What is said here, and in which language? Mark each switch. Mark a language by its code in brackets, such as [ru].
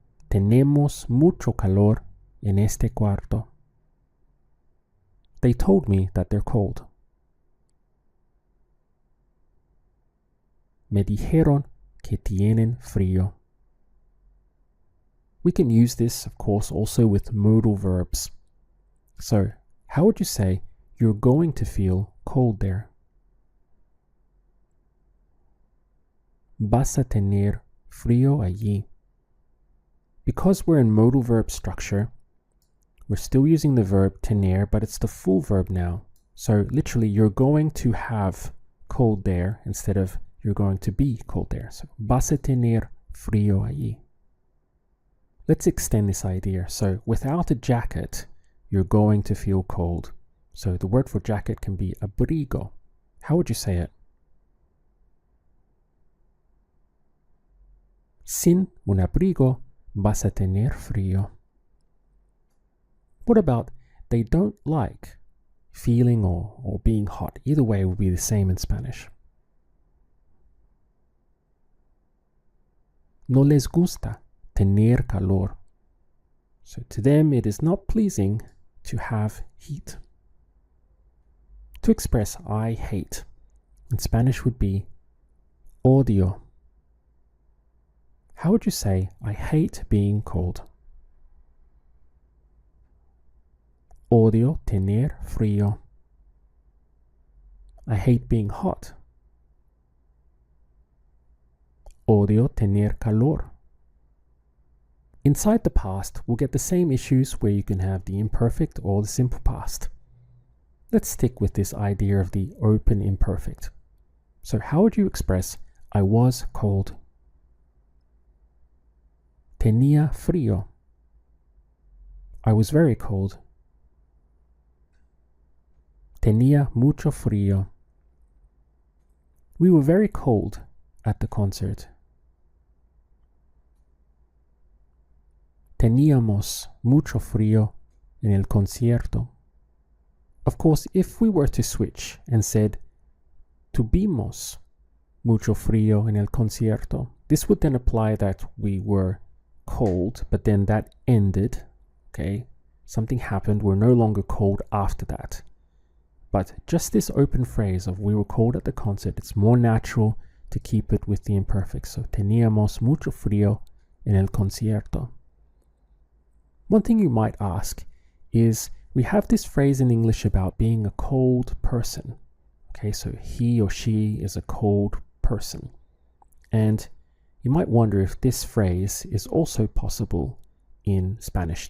[es] Tenemos mucho calor en este cuarto. [en] They told me that they're cold. [es] Me dijeron que tienen frío. [en] We can use this, of course, also with modal verbs. So, how would you say you're going to feel cold there? [es] Vas a tener frío allí. [en] Because we're in modal verb structure, we're still using the verb tener, but it's the full verb now. So literally, you're going to have cold there instead of you're going to be cold there. So, [es] vas a tener frío allí. [en] Let's extend this idea. So, without a jacket, you're going to feel cold. So, the word for jacket can be abrigo. How would you say it? [es] Sin un abrigo, vas a tener frío. [en] What about they don't like feeling or being hot? Either way will be the same in Spanish. [es] No les gusta tener calor. [en] So to them it is not pleasing to have heat. To express I hate in Spanish would be odio. How would you say I hate being cold? [es] Odio tener frío. [en] I hate being hot. [es] Odio tener calor. [en] Inside the past, we'll get the same issues where you can have the imperfect or the simple past. Let's stick with this idea of the open imperfect. So how would you express I was cold? [es] Tenía frío. [en] I was very cold. [es] Tenía mucho frío. [en] We were very cold at the concert. [es] Teníamos mucho frío en el concierto. [en] Of course, if we were to switch and said [es] tuvimos mucho frío en el concierto, [en] this would then apply that we were cold, but then that ended, okay? Something happened, we're no longer cold after that. But just this open phrase of we were cold at the concert, it's more natural to keep it with the imperfect. [es] So, teníamos mucho frío en el concierto. [en] One thing you might ask is, we have this phrase in English about being a cold person. Okay, so he or she is a cold person. And you might wonder if this phrase is also possible in Spanish.